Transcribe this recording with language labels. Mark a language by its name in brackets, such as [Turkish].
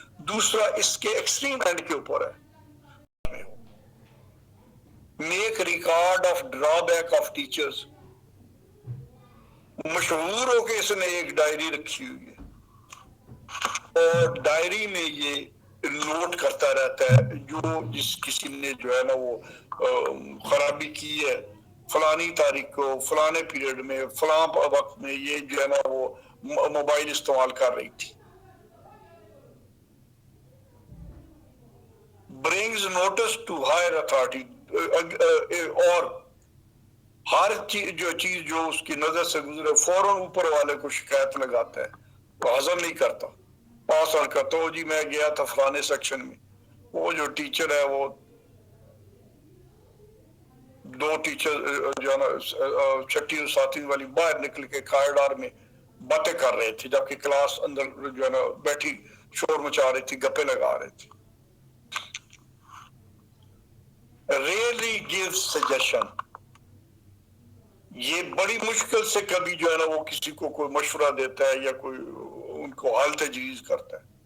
[Urdu] دوسرا اس کے extreme and کے اوپر ہے. [English] Make record of drawback of teachers. [Urdu] مشہور ہو کہ اس نے ایک ڈائری رکھی ہوئی ہے اور ڈائری میں یہ نوٹ کرتا رہتا ہے جو جس کسی نے جو ہے نا وہ خرابی کی ہے فلانی تاریخ کو فلانے پیریڈ میں فلاں وقت میں یہ جو ہے نا وہ موبائل استعمال کر رہی تھی. [English] brings notice to higher authority [Urdu] اور ہر چیز جو اس کی نظر سے گزرے فوراً اوپر والے کو شکایت لگاتا ہے وہ ہضم نہیں کرتا پاس آن کرتا ہو جی میں گیا تھا فلانے سیکشن میں وہ جو ٹیچر ہے وہ دو ٹیچر جو ہے نا چھٹی اور ساتویں والی باہر نکل کے کارڈار میں باتیں کر رہے تھے جبکہ کلاس اندر جو ہے نا بیٹھی شور مچا رہی تھی گپے لگا رہے تھے. [English] Rarely gives suggestion. [Urdu] یہ بڑی مشکل سے کبھی جو ہے نا وہ کسی کو کوئی مشورہ دیتا ہے یا کوئی ان کو حل تجویز کرتا ہے.